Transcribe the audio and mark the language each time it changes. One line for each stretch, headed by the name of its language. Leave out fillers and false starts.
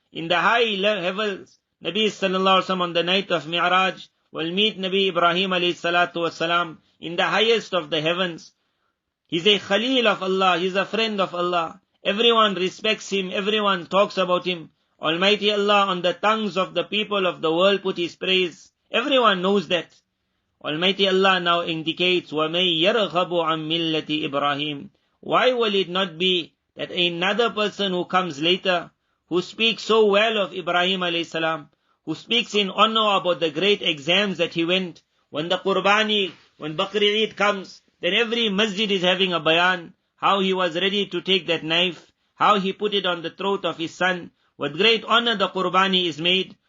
English: In the high heavens, Nabi sallallahu alaihi wasallam on the night of Mi'raj will meet Nabi Ibrahim alayhi salatu wasalam in the highest of the heavens. He's a Khalil of Allah, he's a friend of Allah. Everyone respects him, everyone talks about him. Almighty Allah on the tongues of the people of the world put his praise. Everyone knows that. Almighty Allah now indicates,
Arabic: وَمَن يَرْغَبُ عَن مِّلَّةِ إِبْرَاهِيمَ.
English: Why will it not be that another person who comes later, who speaks so well of Ibrahim alayhi salam, who speaks in honor about the great exams that he went, when the Qurbani, when Bakri Eid comes, then every masjid is having a bayan, how he was ready to take that knife, how he put it on the throat of his son, with great honor the Qurbani is made.